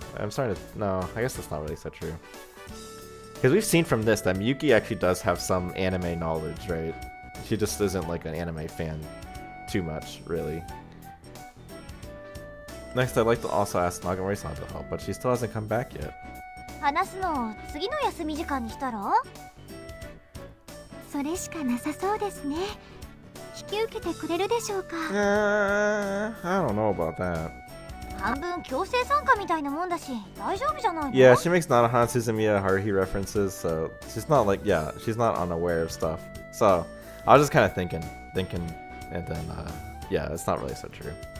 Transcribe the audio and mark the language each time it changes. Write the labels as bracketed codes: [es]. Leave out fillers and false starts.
[en] I'm starting to, no, I guess that's not really so true. Because we've seen from this that Miyuki actually does have some anime knowledge, right? She just isn't like an anime fan too much, really. Next, I'd like to also ask Nagamori-san to help, but she still hasn't come back yet. [ja] 話すのを次の休み時間にしたら？それしかなさそうですね。引き受けてくれるでしょうか？ [en] I don't know about that. [ja] 半分強制参加みたいなもんだし、大丈夫じゃないの？ [en] Yeah, she makes Nanahan Suzumiya Haruhi references, so she's not like, yeah, she's not unaware of stuff. So, I was just kind of thinking, and then, yeah, it's not really so true.